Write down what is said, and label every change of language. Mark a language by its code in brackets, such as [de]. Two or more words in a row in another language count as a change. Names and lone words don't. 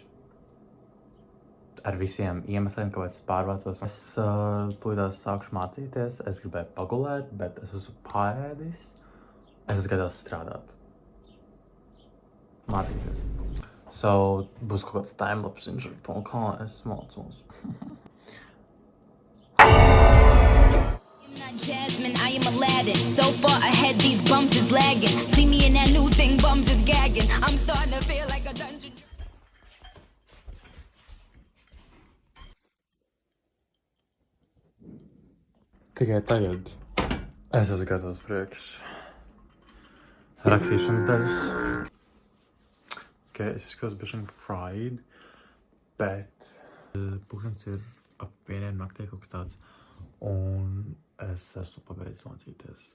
[lv] Ar visiem iemesliem, kāpēc es pārvācos. Es tūlītās sākšu mācīties. Es gribēju pagulēt, bet es esmu paēdis. Es esmu gatavs strādāt. Mācīties. So, būs kaut kāds timelapse ar to, kā es mācos. [en] Jasmine, I am Aladdin. So far ahead, these bums is lagging. See me in that new thing, bums is gagging. I'm starting to feel like a dungeon. [lv] Tikai tagad es esmu gatavs priekš rakstīšanas daļas. Es izskatos bišķiņ fried, bet pūkstens ir ap 1 naktī kaut kas tāds, un es esmu pabeidzis mācīties.